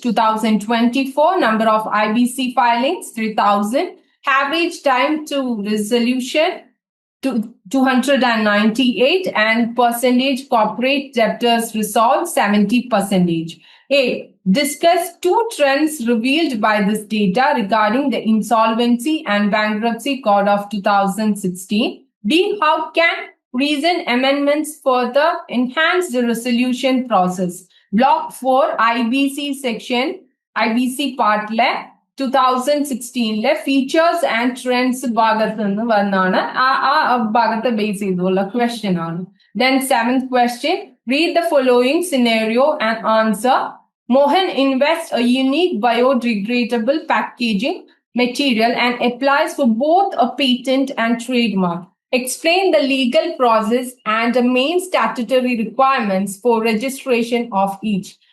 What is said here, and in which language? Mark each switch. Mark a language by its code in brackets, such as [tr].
[en] 2024 number of IBC filings 3,000, average time to resolution 298 and percentage corporate debtors resolved 70%. A. Discuss 2 trends revealed by this data regarding the Insolvency and Bankruptcy Code of 2016. B. How can recent amendments further enhance the resolution process? Block 4 IBC section, IBC part 2016 features and trends [ml] ഭാഗത്ത് നിന്ന് വന്നാണ് ആ ഭാഗത്തെ base ചെയ്തുള്ള question ആണ്. [en] Then 7th question, read the following scenario and answer. Mohan invests a unique biodegradable packaging material and applies for both a patent and trademark. Explain the legal process and the main statutory requirements for registration of each.